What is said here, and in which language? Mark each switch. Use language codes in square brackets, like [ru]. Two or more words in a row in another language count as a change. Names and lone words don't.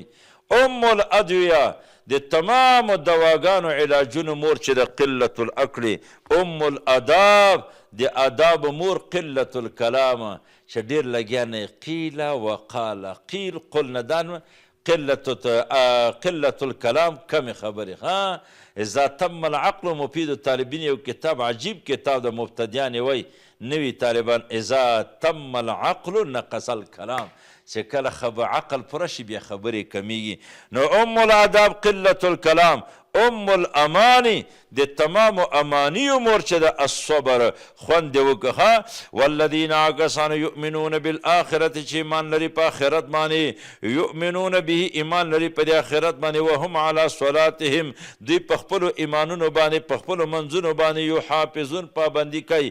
[ar] ام الادویه [ps] د تمامو دواګانو علاجونو مور چې د [ar] قلة الاکل. ام الاداب [ps] د آداب مور. [ar] قلة الکلام [ps] چې ډېر لګیا نه [ar] قیل وقال، [ps] قیل قل نه دان. [ar] قلة الکلام [ps] کمې خبرې. [ar] ها اذا تم العقل، [ps] مفید طالبین یو کتاب عجیب کتاب د مبتدیان وی نوی طالبان، [ar] اذا تم العقل نقص الکلام، [ps] چې کله عقل پوره شي بیا خبرې کمیږي. [ar] نو ام الاداب قلة الکلام. ام الامانی [ps] د تمامو امانیو مور چې د الصبر خوند دې وکړه. [ar] والذین کسان یؤمنون بالآخرة [ps] چې ایمان لري په آخرت باندې، [ar] یؤمنون به [ps] ایمان لري په دې آخرت باندې، [ar] وهم علی صلاتهم [ps] دوی په خپلو ایمانونو باندې په خپلو منځونو باندې یحافظون پابندي کوي.